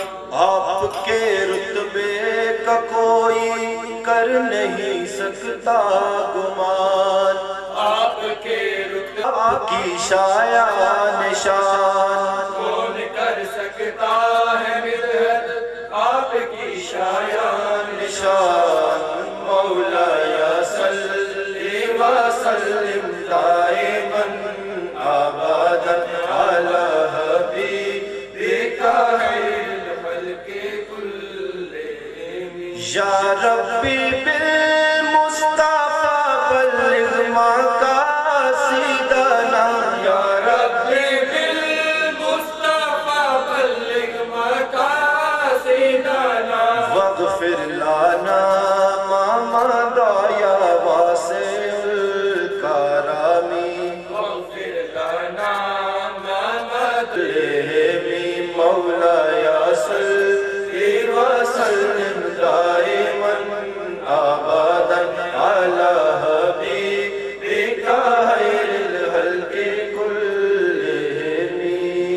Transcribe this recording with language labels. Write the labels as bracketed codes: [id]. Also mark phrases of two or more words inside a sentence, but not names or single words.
[ur] آپ کے رتبے کا کوئی کر نہیں سکتا گمان. آپ کے رتبے آپ کی شایاں نشان کون کر سکتا ہے مدحت آپ کی شایاں نشان. [ar] مولاي صل وسلم دائما أبدا على حبيبك خير الخلق كلهم. يا رب بالمصطفى بلغ مقاصدنا. يا رب بالمصطفى بلغ مقاصدنا. واغفر لنا ما مضى يا واسع الكرم. واغفر لنا ما مضى لهم مولاي صل وسلم دائما أبدا على حبيبك خير الخلق كلهم.